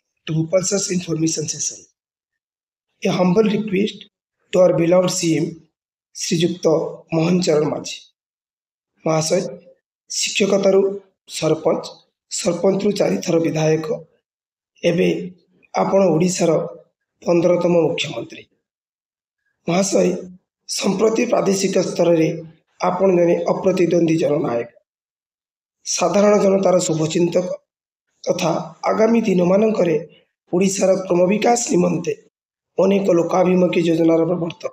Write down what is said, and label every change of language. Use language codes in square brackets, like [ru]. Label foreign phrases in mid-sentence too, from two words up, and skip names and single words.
[en] to Pulsar's information session. A humble request to our beloved CM, [or] ଶ୍ରୀଯୁକ୍ତ ମୋହନ ଚରଣ ମାଝୀ ମହାଶୟ। ଶିକ୍ଷକତାରୁ ସରପଞ୍ଚ, ସରପଞ୍ଚରୁ 4 ଥର ବିଧାୟକ, ଏବେ ଆପଣ ଓଡ଼ିଶାର 15ତମ ମୁଖ୍ୟମନ୍ତ୍ରୀ। ମହାଶୟ, ସମ୍ପ୍ରତି ପ୍ରାଦେଶିକ ସ୍ତରରେ ଆପଣ ଜଣେ ଅପ୍ରତିଦ୍ୱନ୍ଦ୍ୱୀ ଜନନାୟକ, ସାଧାରଣ ଜନତାର ଶୁଭଚିନ୍ତକ ତଥା ଆଗାମୀ ଦିନମାନଙ୍କରେ ଓଡ଼ିଶାର କ୍ରମବିକାଶ ନିମନ୍ତେ ଅନେକ ଲୋକାଭିମୁଖୀ ଯୋଜନାର ପ୍ରବର୍ତ୍ତକ।